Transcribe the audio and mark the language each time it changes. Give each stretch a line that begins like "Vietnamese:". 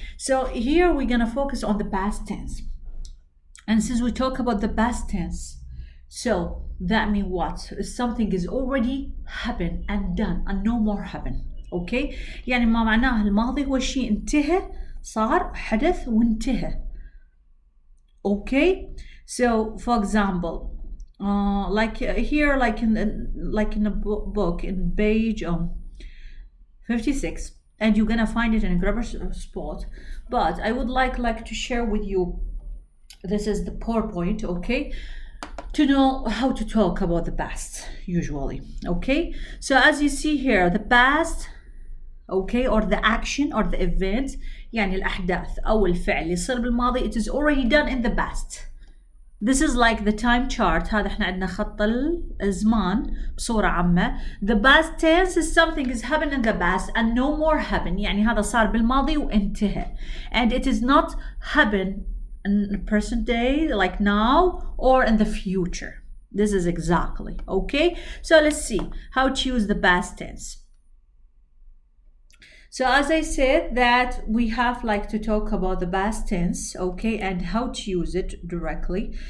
English: So here we're gonna focus on the past tense, and since we talk about the past tense, so that means what? Something is already happened and done and no more happen.
Arabic: Okay, يعني ما معناه الماضي هو شيء انتهى, صار, حدث وانتهى.
English: Okay, so for example, here, in a book in page 56, and you're gonna find it in a grammar spot, but I would like to share with you, this is the PowerPoint, okay, to know how to talk about the past usually. Okay, so as you see here, the past, okay, or the action or the event,
Arabic: يعني الأحداث أو الفعل اللي يصير بالماضي,
English: it is already done in the past. This is like the time chart.
Arabic: هذا احنا عندنا خط الزمان بصورة عامة.
English: The past tense is something is happened in the past and no more happen.
Arabic: يعني هذا صار بالماضي وانتهى.
English: And it is not happen in the present day, like now, or in the future. This is exactly, okay? So let's see how to use the past tense. So as I said that we have to talk about the past tense, okay, and how to use it directly.